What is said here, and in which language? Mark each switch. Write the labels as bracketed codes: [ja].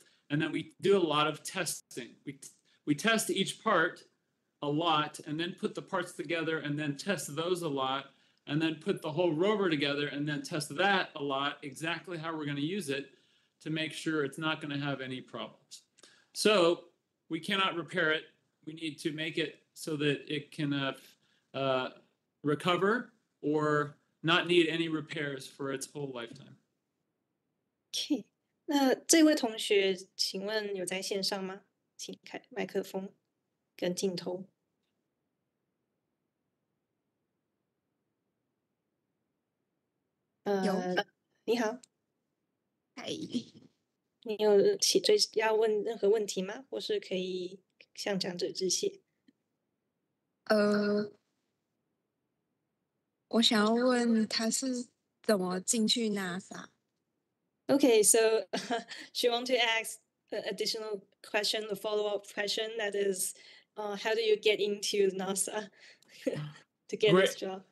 [en] And then we do a lot of testing. We test each part a lot and then put the parts together and then test those a lot and then put the whole rover together and then test that a lot, exactly how we're going to use it to make sure it's not going to have any problems. So we cannot repair it. We need to make it so that it can recover or not need any repairs for its whole lifetime. [zh] OK， 那这位同学，请问有在线上吗？请开麦克风跟镜头。你好。嗨。你有要问任何问题吗？或是可以向讲者致谢？我想要问他是怎么进去 NASA？ [en] Okay, so she want to ask an additional question, a follow-up question, that is, how do you get into NASA to get this job?